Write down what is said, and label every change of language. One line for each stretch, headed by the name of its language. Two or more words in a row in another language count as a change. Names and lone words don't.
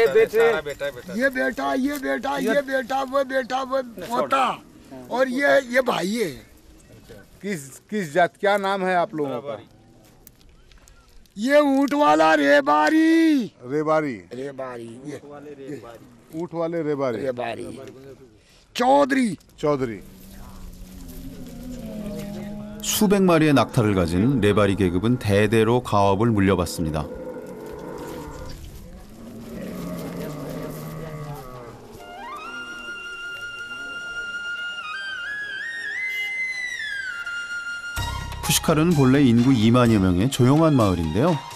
Hindi: ये बेटा ये बेटा ये बेटा वो पोता और ये भाई है। किस जात क्या नाम है आप लोगों का? ये ऊंट वाला रेबारी रेबारी ये ऊँट वाले रेबारी चौधरी
Korean: 수백 마리의 낙타를 가진 레바리 계급은 대대로 가업을 물려받습니다. 푸시카르는 본래 인구 2만여 명의 조용한 마을인데요.